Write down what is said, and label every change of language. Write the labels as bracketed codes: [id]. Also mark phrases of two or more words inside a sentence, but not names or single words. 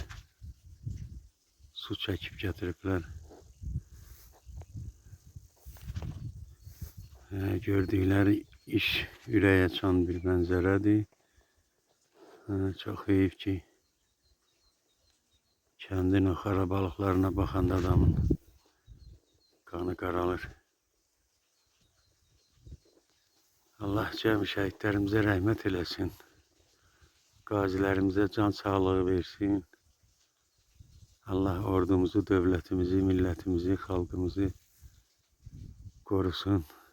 [tr] Su çekip getiripler. [az] Gördükleri iş yüreğe açan bir mənzərədir. Çok heyif ki kendin o xarabalıqlarına baxanda adamın kanı qaralır. Allah cəmi şəhidlərimizə rəhmət eləsin. Qazilərimizə can sağlığı versin. Allah ordumuzu, devletimizi, milletimizi, xalqımızı korusun.